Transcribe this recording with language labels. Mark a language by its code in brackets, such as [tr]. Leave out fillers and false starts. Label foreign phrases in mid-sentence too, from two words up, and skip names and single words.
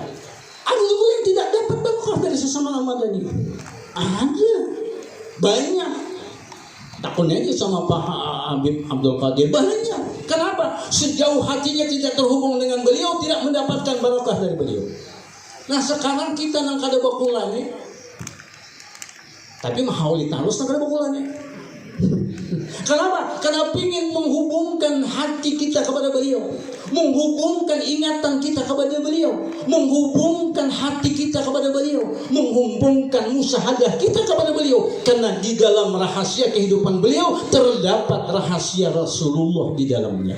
[id] Ada juga yang tidak dapat barokah dari Sesaman Al-Madani. Ada. Banyak. Takutnya aja sama Pak Habib Abdul Qadir. Banyak. Kenapa? Sejauh hatinya tidak terhubung dengan beliau, tidak mendapatkan barokah dari beliau. [bjn] Nah sekarang kita nang kada bakulane, tapi mahauli tarus nang kada bakulane. [id] Kenapa? Karena ingin menghubungkan hati kita kepada beliau, menghubungkan ingatan kita kepada beliau, menghubungkan hati kita kepada beliau, menghubungkan musyahadah kita kepada beliau. Karena di dalam rahasia kehidupan beliau terdapat rahasia Rasulullah di dalamnya.